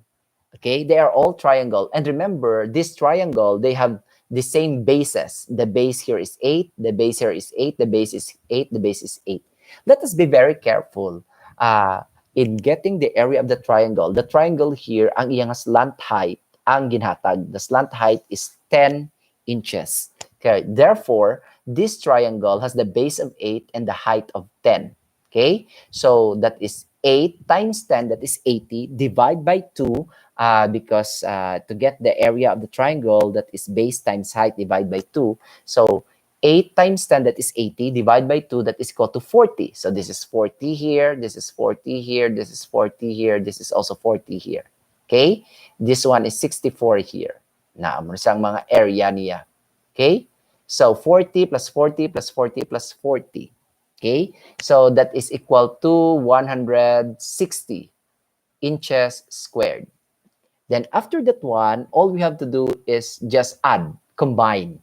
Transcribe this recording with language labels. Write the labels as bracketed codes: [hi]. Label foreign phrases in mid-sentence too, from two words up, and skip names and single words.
[en] Okay, they are all triangle. And remember, this triangle, they have the same bases. The base here is 8, the base here is 8, the base is 8, the base is 8. Let us be very careful in getting the area of the triangle. The triangle here, [hil] ang iyang [en] slant height, [hil] ang ginhatag. [en] The slant height is 10 inches. Okay, therefore, this triangle has the base of 8 and the height of 10. Okay, so that is 8 times 10, that is 80, divide by 2, because to get the area of the triangle, that is base times height, divide by 2. So 8 times 10, that is 80, divide by 2, that is equal to 40. So this is 40 here, this is 40 here, this is 40 here, this is also 40 here. Okay? This one is 64 here. [hil] Na, ang mga area niya. [en] Okay? So 40 plus 40 plus 40 plus 40. Okay? So that is equal to 160 inches squared. Then after that one, all we have to do is just add, combine.